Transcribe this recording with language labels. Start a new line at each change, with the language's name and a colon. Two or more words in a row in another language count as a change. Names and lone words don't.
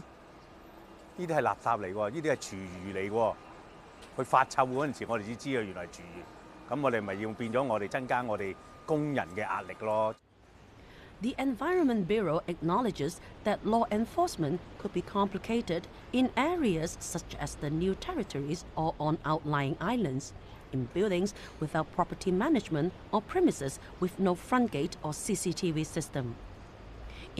Cantonese: 呢啲係垃圾嚟喎，呢啲係廚餘嚟喎，佢發臭嗰陣時，我哋先知啊，原來係廚餘，咁我哋咪要變咗我哋增加我哋。
English: The Environment Bureau acknowledges that law enforcement could be complicated in areas such as the New Territories or on outlying islands, in buildings without property management or premises with no front gate or CCTV system.